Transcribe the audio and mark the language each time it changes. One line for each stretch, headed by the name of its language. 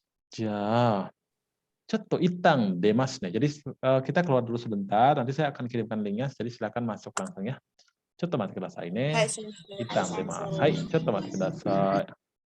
Japanese: じゃあ、ちょっと一旦出ますね.
Indonesian: Jadi kita keluar dulu sebentar, nanti saya akan kirimkan linknya, jadi silakan masuk langsung ya.
Japanese: ちょっと待ってくださいね。はい、先生。一旦出ます。はい、ちょっと待ってください。